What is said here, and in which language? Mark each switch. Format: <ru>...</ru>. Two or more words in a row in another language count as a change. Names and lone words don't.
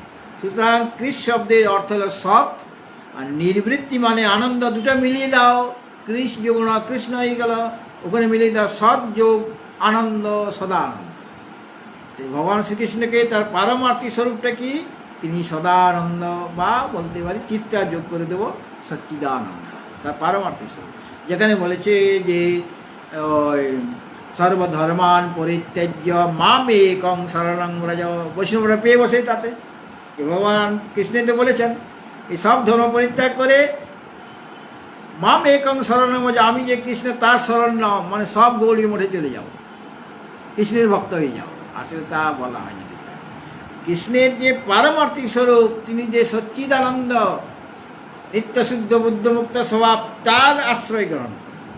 <bn>সুতরাং কৃষ শব্দের অর্থ হলো সৎ, আর নির্বৃত্তি মানে আনন্দ, দুটো মিলিয়ে দাও, কৃষ যোগ না কৃষ্ণ হয়ে গেল, ওখানে মিলিয়ে দাও সৎ যোগ আনন্দ, সদা আনন্দ। ভগবান শ্রীকৃষ্ণকে তার পারমার্থিক স্বরূপটা কি? তিনি সদানন্দ, বা বলতে পারি চিত্তা যোগ করে দেব সচ্চিদানন্দ, তার পারমার্থিক স্বরূপ। যেখানে বলেছে যে</bn> <sa>সর্বধর্মান পরিত্যাজ্য মাম একং শরণং ব্রজ,</sa> <bn>বৈষ্ণবরা পেয়ে বসে তাতে। ভগবান কৃষ্ণে তো বলেছেন এই সব ধর্ম পরিত্যাগ করে</bn> <sa>মাম একং শরণং ব্রজ,</sa> <bn>আমি যে কৃষ্ণ তার শরণ নাও, মানে সব গৌড়ীয় মঠে চলে যাও, কৃষ্ণের ভক্ত হয়ে যাও। আসলে তা বলা হয়নি। কৃষ্ণের যে পারমার্থিক স্বরূপ, তিনি যে সচ্চিদানন্দ নিত্যশুদ্ধ বুদ্ধমুক্ত স্বভাব, তার আশ্রয় গ্রহণ করেন।</bn>